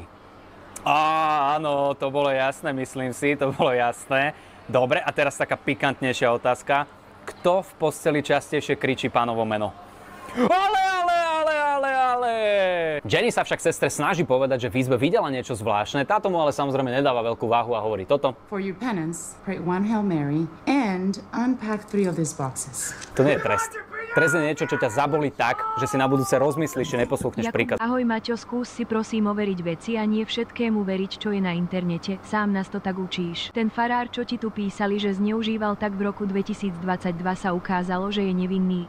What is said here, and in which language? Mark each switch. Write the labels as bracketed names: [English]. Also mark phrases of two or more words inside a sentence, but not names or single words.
[Slovak] Áno, to bolo jasné, myslím si, to bolo jasné. Dobre, a teraz taká pikantnejšia otázka. Kto v posteli častejšie kričí Pánovo meno? Ale! Jenny sa však sestre snaží povedať, že v izbe videla niečo zvláštne. Táto mu ale samozrejme nedáva veľkú váhu a hovorí toto. [English] For your penance, pray one Hail Mary and unpack 3 of these boxes. [Slovak] To nie je trest. Trest je niečo, čo ťa zabolí tak, že si na budúce rozmyslíš, či neposlúchneš príkaz. Ahoj Maťo, skús si prosím overiť veci a nie všetkému veriť, čo je na internete. Sám nás to tak učíš. Ten farár, čo ti tu písali, že zneužíval, tak v roku 2022 sa ukázalo, že je nevinný.